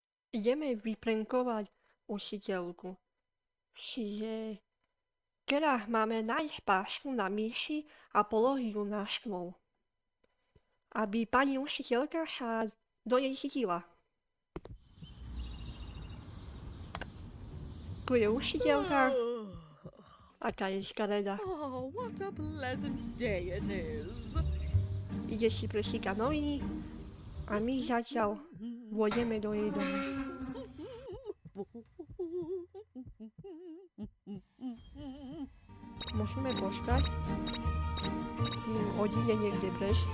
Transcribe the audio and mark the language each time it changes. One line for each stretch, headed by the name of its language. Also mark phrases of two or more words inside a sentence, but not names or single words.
Slovak: Ideme vyprenkovať učiteľku. Čiže teraz máme nájsť pášku na myši a položiť ju na stôl. Aby pani učiteľka sa do nej chytila. Tu je učiteľka. Aká je škareda.
English: Oh, what a pleasant day it is.
Slovak: Ide si prečítať noviny a my zatiaľ vôjdeme do jej domu. Musíme počkať, kým odíde niekde preč.